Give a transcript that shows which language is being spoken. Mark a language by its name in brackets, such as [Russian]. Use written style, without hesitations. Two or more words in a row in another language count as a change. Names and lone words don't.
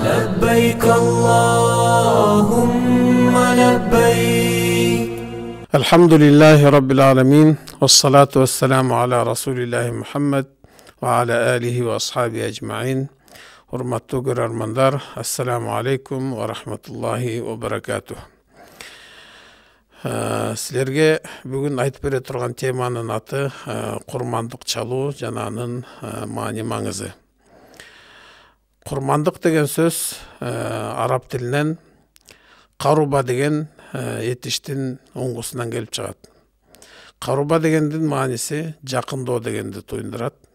[Arabic] لبيك اللهم لبيك. الحمد لله رب العالمين والصلاة والسلام على رسول الله محمد وعلى آله وأصحابه أجمعين. [Turkmen] Hurmatly görärmanlar, [Arabic] السلام عليكم ورحمة الله وبركاته. [Kyrgyz] Сиздерге бүгүн айтып бере турган теманын аты курмандык чалуу жана анын маани маңызы. Курмандык деген сөз араб тилинен каруба деген этиштин оңгусунан келип чыгат. Каруба дегендин мааниси жакындоо дегенди туюндурат.